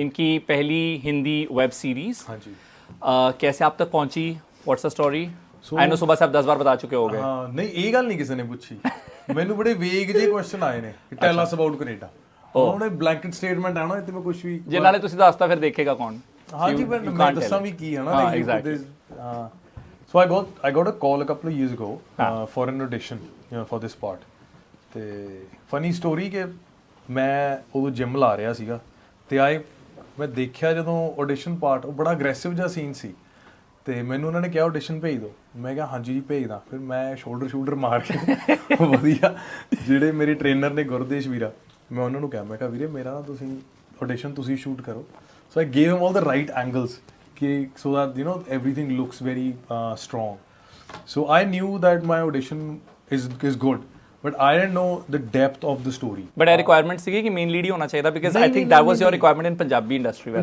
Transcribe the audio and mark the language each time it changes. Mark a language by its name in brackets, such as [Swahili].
[Hindi] इनकी पहली Hindi web series हाँ जी। कैसे आप तक पहुंची? [English] What's the story? So- I know [Hindi] सुबह से आप 10 बार बता चुके हो गए। [Punjabi] ਹਾਂ ਨਹੀਂ ਇਹ ਗੱਲ ਨਹੀਂ ਕਿਸੇ ਨੇ ਪੁੱਛੀ। ਮੈਨੂੰ ਬੜੇ ਵੇਗ ਜਿਹੇ ਕੁਐਸਚਨ ਆਏ ਨੇ ਕਿ [English] Tell us about Canada. [Punjabi] ਉਹਨੇ ਬਲੈਂਕਟ ਸਟੇਟਮੈਂਟ ਹੈ ਨਾ, ਇੱਥੇ ਮੈਂ ਕੁਝ ਵੀ ਜੇ ਨਾਲੇ ਤੁਸੀਂ ਦੱਸਤਾ ਫਿਰ ਦੇਖੇਗਾ ਕੌਣ? ਹਾਂਜੀ ਮੈਂ ਦੱਸਾਂ ਵੀ ਕੀ ਹੈ ਨਾ। [English] Exactly. So I got a call a couple of years ago for an audition, for this part. [Punjabi] ਤੇ [English] funny story [Punjabi] ਕਿ ਮੈਂ ਉਦੋਂ ਜਿਮ ਲਾ ਰਿਹਾ ਸੀਗਾ ਤੇ ਮੈਂ ਦੇਖਿਆ ਜਦੋਂ audition part ਉਹ ਬੜਾ aggressive ਜਿਹਾ ਸੀਨ ਸੀ ਤੇ ਮੈਨੂੰ ਉਹਨਾਂ ਨੇ ਕਿਹਾ audition ਭੇਜ ਦਿਓ। ਮੈਂ ਕਿਹਾ ਹਾਂਜੀ ਜੀ ਭੇਜਦਾ। ਫਿਰ ਮੈਂ ਸ਼ੋਲਡਰ ਮਾਰ ਕੇ ਵਧੀਆ ਜਿਹੜੇ ਮੇਰੇ ਟ੍ਰੇਨਰ ਨੇ ਗੁਰਦੇਸ਼ ਵੀਰਾ, ਮੈਂ ਉਹਨਾਂ ਨੂੰ ਕਿਹਾ, ਮੈਂ ਕਿਹਾ ਵੀਰੇ ਮੇਰਾ ਨਾ ਤੁਸੀਂ audition ਤੁਸੀਂ ਸ਼ੂਟ ਕਰੋ। [English] So I gave him all the right angles so that everything looks very strong. So I knew that my audition is good, but I didn't know the depth of the story. [Punjabi] But ਇਹ requirement ਸੀਗੀ ਕਿ main lead ਹੀ ਹੋਣਾ ਚਾਹੀਦਾ [English] because I think that was your requirement in Punjabi industry [Punjabi] ਵੈਸੇ।